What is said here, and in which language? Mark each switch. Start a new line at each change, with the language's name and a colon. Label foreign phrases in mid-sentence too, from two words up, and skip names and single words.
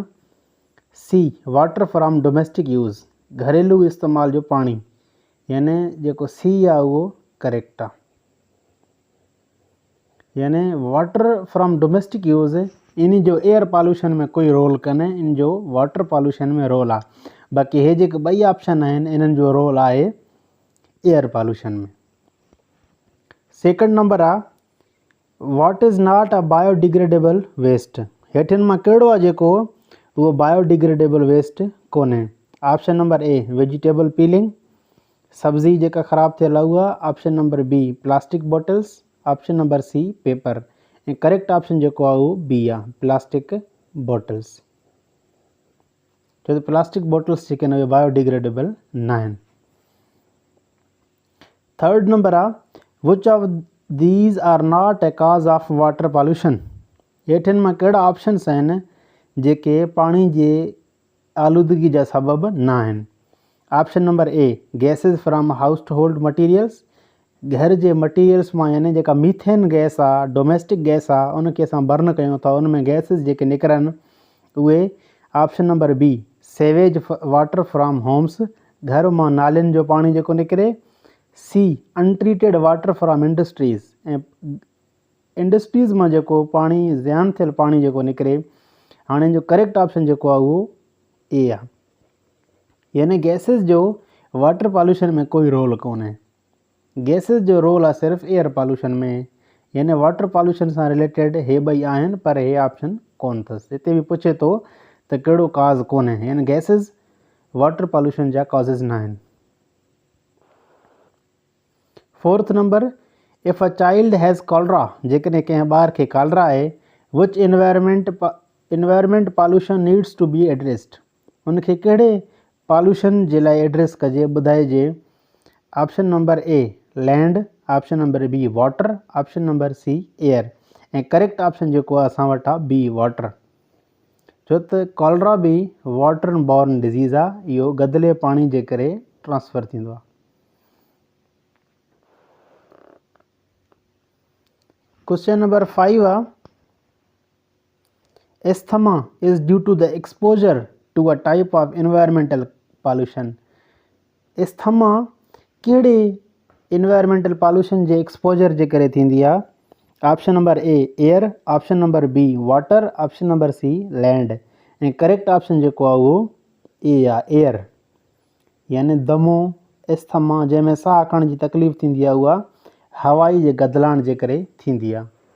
English: C water from domestic use,
Sindhi: घरेलू इस्तेमाल जो पाणी, यानी जेको सी आहे उहो करेक्ट आहे। यानी
English: water from domestic use
Sindhi: इन जो
English: air pollution
Sindhi: में कोई रोल कोन्हे, इन जो
English: water pollution
Sindhi: में रोल आहे। बाक़ी हे जेके ॿई ऑप्शन आहिनि इन्हनि जो रोल आहे
English: air pollution
Sindhi: में।
English: second number आहे what is not a biodegradable waste.
Sindhi: हेठिन मां कहिड़ो आहे जेको उहो
English: biodegradable waste
Sindhi: कोन्हे।
English: option number A vegetable peeling,
Sindhi: सब्ज़ी जेका ख़राबु थियल आहे उहा।
English: option number B plastic bottles. option number C paper.
Sindhi: ऐं
English: correct option
Sindhi: जेको आहे उहो बी आहे,
English: plastic bottles.
Sindhi: छो त
English: plastic bottles
Sindhi: जेके आहिनि उहे बायोडिग्रेडेबल न आहिनि।
English: third number आहे which of these are not a cause of water pollution.
Sindhi: हेठिन मां कहिड़ा ऑप्शन्स आहिनि जेके पाणी जे आलूदगी जा सबबु न आहिनि।
English: option number A gases from house hold materials,
Sindhi: घर जे मटीरियल्स मां यानी जेका मीथेन गैस आहे,
English: domestic gas
Sindhi: आहे, उनखे असां बर्न कयूं था, उन में गैसेस जेके निकिरनि उहे।
English: option number B sewage water from homes,
Sindhi: घर मां नालियुनि जो पाणी जेको निकिरे।
English: C untreated water from industries,
Sindhi: ऐं इंडस्ट्रीज़ मां जेको पाणी ज़ियान थियल पाणी जेको निकिरे। हाणे जो
English: correct option
Sindhi: जेको आहे उहो ए आहे, यानी गैसेस जो
English: water pollution
Sindhi: में कोई रोल कोन्हे। गैसेस जो रोल आहे सिर्फ़ु
English: air pollution
Sindhi: में, यानी
English: water pollution
Sindhi: सां रिलेटेड हे ॿई आहिनि, पर हे ऑप्शन कोन अथसि। हिते बि पुछे थो त कहिड़ो काज़ कोन्हे, यानी गैसेस
English: water pollution
Sindhi: जा कॉज़िस न आहिनि।
English: 4th number, if a child has cholera,
Sindhi: जेकॾहिं कंहिं ॿार खे कॉलरा आहे,
English: which environment pollution needs to be addressed,
Sindhi: उनखे कहिड़े पॉल्यूशन जे लाइ एड्रेस कजे, ॿुधाइजे।
English: option number A land, option number B water, option number C air,
Sindhi: ऐं
English: correct option
Sindhi: जेको आहे असां वटि आहे
English: B water.
Sindhi: छो त कॉलरा बि
English: water borne disease
Sindhi: आहे, इहो गदिले पाणी जे करे ट्रांसफ़र थींदो आहे।
English: question number 5 आहे, asthma is due to the exposure to a type of environmental pollution.
Sindhi: एस्थमा कहिड़े
English: environmental pollution
Sindhi: जे एक्सपोजर जे करे थींदी आहे।
English: option number A air, option number B water, option number C land,
Sindhi: ऐं
English: correct option
Sindhi: जेको आहे उहो ए आहे एयर, यानी दमो एस्थमा जंहिंमें साह खणण जी तकलीफ़ थींदी आहे उहा हवाई जे गदलाइण जे करे थींदी आहे।